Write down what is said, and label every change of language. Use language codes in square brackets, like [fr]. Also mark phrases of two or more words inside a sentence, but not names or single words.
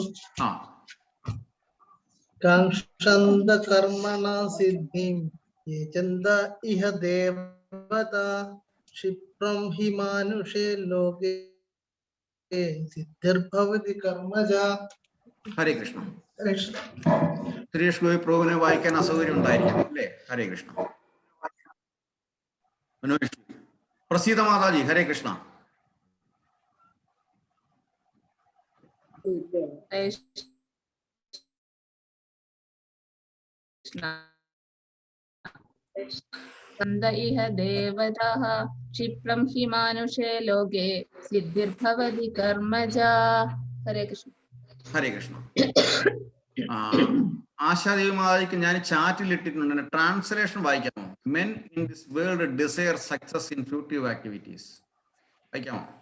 [sa] കാംക്ഷന്ത കർമ്മണാ സിദ്ധിം യജന്ത ഇഹ ദേവതാ ക്ഷിപ്രം ഹി മാനുഷേ ലോകേ സിദ്ധിർഭവതി കർമ്മജാ. ഹരേ കൃഷ്ണ. [ml] സുരേഷ് ഗോപി പ്രഭുവിനെ വായിക്കാൻ അസൗകര്യം ഉണ്ടായിരിക്കും അല്ലേ? [sa] ഹരേ കൃഷ്ണ. [ml] മനോജ് പ്രസീത മാതാജി. [sa] ഹരേ കൃഷ്ണ. इह देवताः क्षिप्रं हि मानुषे लोके सिद्धिर्भवति कर्मजा. हरे कृष्ण. ഹരേ കൃഷ്ണ. [ml] ആശാദേവി മാതാജിക്ക് ഞാൻ ചാറ്റിൽ ഇട്ടിട്ടുണ്ട്, ട്രാൻസ്ലേഷൻ വായിക്കാമോ? [en] Men in this world desire success in fruitive activities. [ml] വായിക്കാമോ?